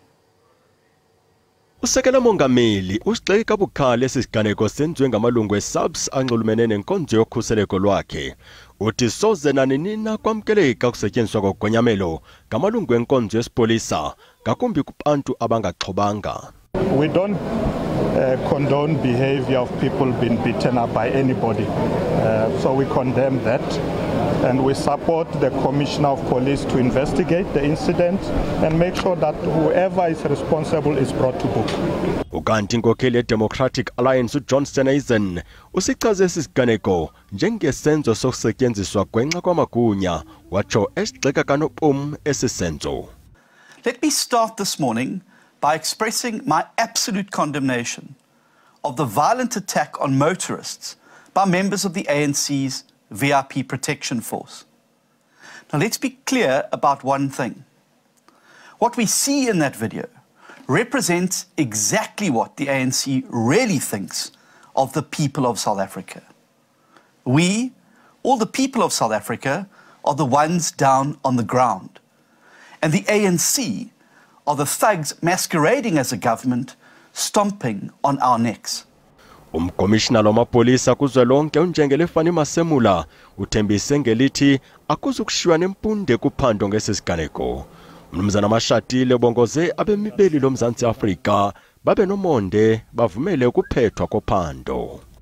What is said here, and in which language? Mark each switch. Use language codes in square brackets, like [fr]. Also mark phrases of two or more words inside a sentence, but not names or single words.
[xh] Usekela mongameli usigxeke kabukhali esiganeko senziwe ngamalungu eSABC anxulumene nenkonzo yokhuseleko lwakhe. Uthi soze nanina kwamkeleka kusetyenziswa kogonyamelo ngamalungu enkonzo yesipolisa ngakumbi kubantu abangaxhobanga. [en] We don't condone behavior of people being beaten up by anybody. So we condemn that. And we support the Commissioner of Police to investigate the incident and make sure that whoever is responsible is brought to book. [xh] Ukanti inkokheli yeDemocratic Alliance uJohnston Eisen usichaze isiganeko njengesenzo sokusetyenziswa gwenxa kwamagunya watsho esigxeka kanopum esisenzo. [en] Let me start this morning by expressing my absolute condemnation of the violent attack on motorists by members of the ANC's VIP Protection Force. Now let's be clear about one thing. What we see in that video represents exactly what the ANC really thinks of the people of South Africa. We, all the people of South Africa, are the ones down on the ground. And the ANC are the thugs masquerading as a government, stomping on our necks. [xh] Umkomishina lwamapolisa kuzwelonke uNjengele Fani Masemula uthembise ngelithi akuzukushiywa nempunde kuphando ngesisiganeko. Mnumzana Mashatile bongoze abemibeli loMzantsi Afrika babe nomonde bavumele ukuphethwa kophando.